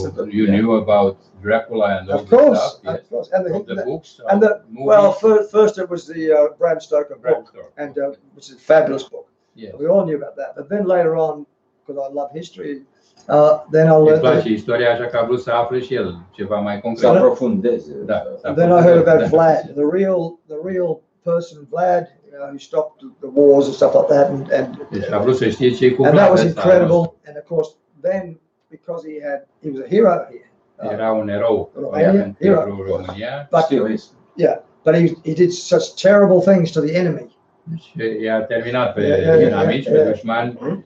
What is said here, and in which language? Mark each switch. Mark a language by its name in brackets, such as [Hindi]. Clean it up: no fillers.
[English] You knew about Dracula and all this stuff? Of course. And the books? Well, first it was the Bram Stoker book, and which is a fabulous book. Yes. We all knew about that. But then later on, because I love history, then I learned. [Romanian] Îi place istoria, așa că a vrut să afle și el ceva mai concret. Să aprofundeze. [English] Then I heard about Vlad, the real person, Vlad, who stopped the wars and stuff like that, [Romanian] deci a vrut să știe ce cu Vlad. [English] And that was incredible. And of course, then because he was a hero here. [Romanian] Era un erou pentru România. [English] But he did such terrible things to the enemy. [Romanian] I-a terminat pe inamici, pe dușmani,